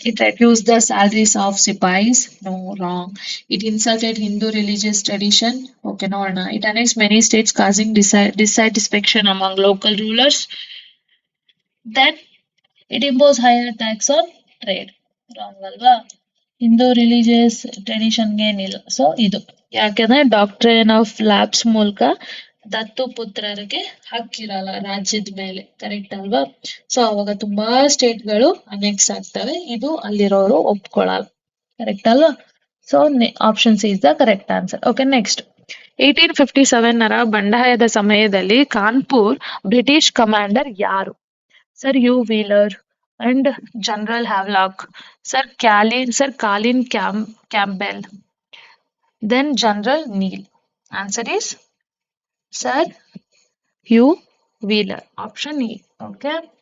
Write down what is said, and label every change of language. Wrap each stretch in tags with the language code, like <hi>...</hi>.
<en>It reduced the salaries of sipais. No, wrong. It insulted Hindu religious tradition. Okay, no, no. It annexed many states, causing dissatisfaction among local rulers. Then it imposed higher tax on trade.</en> <kn>Wrong ಅಲ್ವಾ? Hindu religious ಟ್ರೆಡಿಷನ್ಗೆ ಏನಿಲ್ಲ. So ಇದು ಯಾಕೆಂದ್ರೆ ಡಾಕ್ಟ್ರೇನ್ of labs ಮೂಲಕ ದತ್ತು ಪುತ್ರರಿಗೆ ಹಕ್ಕಿರಲ್ಲ ರಾಜ್ಯದ ಮೇಲೆ. Correct ಅಲ್ವಾ? So ಅವಾಗ ತುಂಬಾ ಸ್ಟೇಟ್ಗಳು ಅನೆಕ್ಸ್ ಆಗ್ತವೆ. ಇದು ಅಲ್ಲಿರೋರು ಒಪ್ಕೊಳ್ಳಲ್ಲ. ಕರೆಕ್ಟ್ ಅಲ್ವಾ?</kn> <en>So option C is the correct answer.</en> <kn>Okay, next 1857 ಬಂಡಾಯದ ಸಮಯದಲ್ಲಿ ಕಾನ್ಪುರ್ ಬ್ರಿಟಿಷ್ ಕಮಾಂಡರ್ ಯಾರು?</kn> <en>Sir Hugh Wheeler and General Havelock, Sir Colin Campbell, then General Neil. Answer is Sir Hugh Wheeler. Option E. Okay.</en>